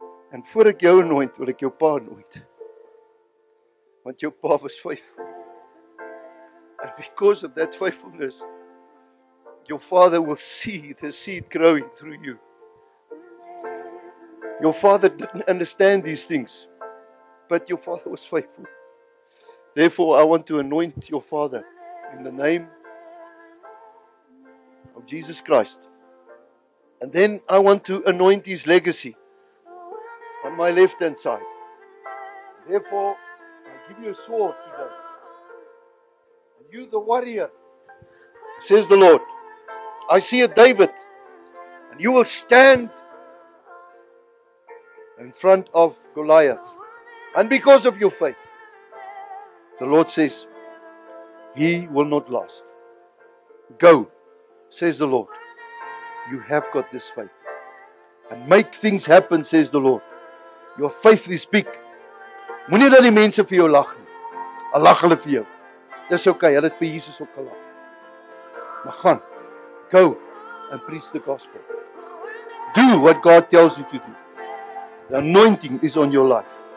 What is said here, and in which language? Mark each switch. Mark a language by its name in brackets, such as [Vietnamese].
[Afrikaans] En voor ek jou anoint, wil ek jou pa anoint. Want jou pa was faithful. [English] And because of that faithfulness, your father will see the seed growing through you. Your father didn't understand these things, but your father was faithful. Therefore, I want to anoint your father in the name of Jesus Christ. And then I want to anoint his legacy on my left-hand side. Therefore, I give you a sword today. And you, the warrior, says the Lord. I see a David, and you will stand in front of Goliath. And because of your faith, the Lord says, he will not last. Go, says the Lord. You have got this faith. And make things happen, says the Lord. Your faith is big. [Afrikaans] Moenie dat die mense vir jou lag nie. Al lag hulle vir jou. Dis okay, hulle het vir Jesus ook gelag. Maar gaan, [English] go and preach the gospel. Do what God tells you to do. The anointing is on your life.